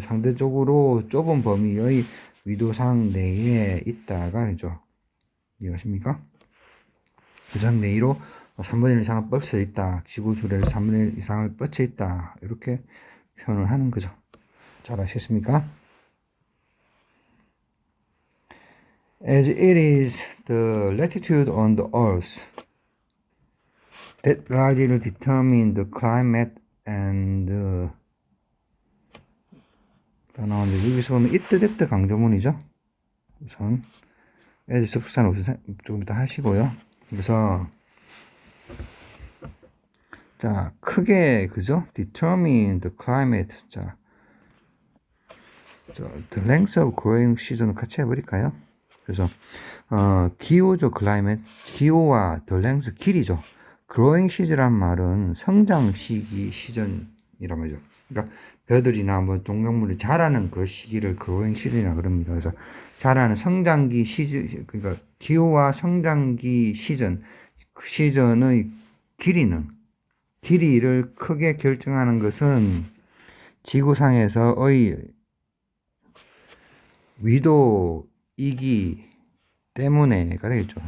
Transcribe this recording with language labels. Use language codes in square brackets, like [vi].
[ko] 상대적으로 좁은 범위의 위도상 내에 있다가 하죠. 이해하십니까? 위도상 내로 3분의 1 이상을 뻗쳐 있다. 지구 줄에 3분의 1 이상을 뻗쳐 있다. 이렇게 표현을 하는 거죠. 잘 아시겠습니까? [en] As it is the latitude on the earth that largely determine the climate and [ko] 나오는데 여기서 보면 it 강조문이죠. 우선 as 접속사는 우선 조금 이따 하시고요. 그래서 자 크게 그죠? [en] determine the climate. 자 the length of growing season을 [ko] 같이 해버릴까요? 그래서 기후죠. [en] climate [ko] 기후와 [en] the length [ko] 길이죠. growing season이란 말은 성장 시기 시즌이란 말이죠. 그러니까 벼들이나 뭐 동작물이 자라는 그 시기를 growing season이라고 그럽니다. 그래서 자라는 성장기 시즌, 그러니까 기후와 성장기 시즌, 그 시즌의 길이를 크게 결정하는 것은 지구상에서의 위도이기 때문에가 되겠죠.